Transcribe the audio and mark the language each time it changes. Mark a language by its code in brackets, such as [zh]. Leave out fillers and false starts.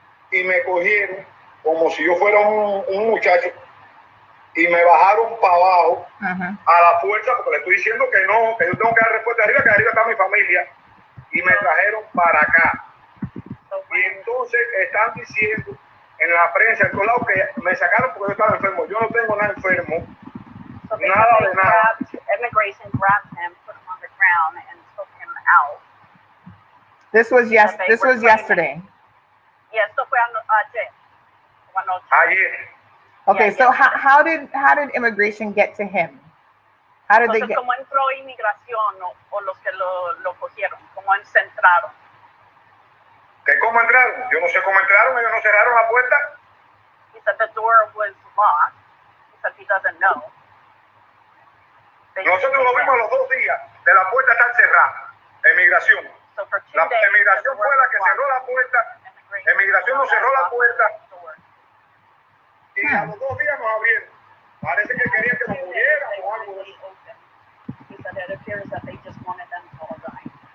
[es] Y me cogieron como si yo fuera un muchacho y me bajaron para abajo a la fuerza, porque le estoy diciendo que no, que yo tengo que dar respuesta arriba, que arriba está mi familia, y me trajeron para acá. Y entonces están diciendo en la prensa, en todos lados, que me sacaron porque yo estaba enfermo. Yo no tengo nada enfermo, nada de nada. [en] Immigration grabbed him, put him on the ground, and took him out. This was yesterday. [es] Y esto fue ayer. Ayer. [en] Okay, so how did immigration get to him? How did they get? [es] ¿Cómo entró inmigración o los que lo cogieron? ¿Cómo se entraron? ¿Que cómo entraron? Yo no sé cómo entraron, ellos no cerraron la puerta. [en] He said the door was locked. He said he doesn't know. [es] Nosotros lo vimos los 2 días de la puerta estar cerrada. Emigración. La emigración fue la que cerró la puerta. Emigración no cerró la puerta. Y a los 2 días nos abrieron. Parece que querían que nos murieran o algo de eso. [en] He said it appears that they just wanted them to all die.